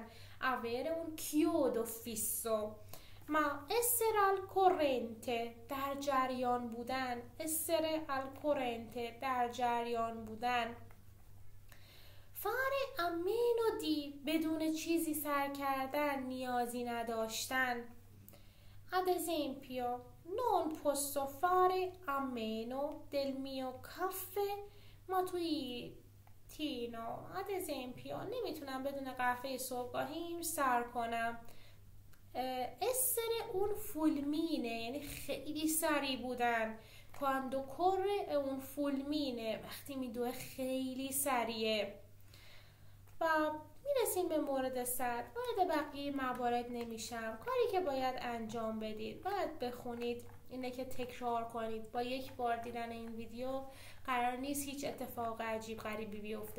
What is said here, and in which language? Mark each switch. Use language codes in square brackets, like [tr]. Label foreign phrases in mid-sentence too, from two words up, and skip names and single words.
[it] avere un chiodo fisso. ما essere al corrente، [fa] در جریان بودن. [it] essere al corrente، [fa] در جریان بودن. [it] fare a meno di، [fa] بدون چیزی سر کردن، نیازی نداشتن. [it] ad esempio non posso fare a meno del mio caffè mattutino. ad esempio [fa] نمیتونم بدون قهوه صبحگاهیم سر کنم. [it] essere un fulmine، [fa] یعنی خیلی سریع بودن. [it] quando corre un fulmine، [fa] وقتی میدوه خیلی سریعه. و میرسیم به مورد صد. وارد بقیه موارد نمیشم. کاری که باید انجام بدید، باید بخونید، اینه که تکرار کنید. با یک بار دیدن این ویدیو قرار نیست هیچ اتفاق عجیب غریبی بیفته.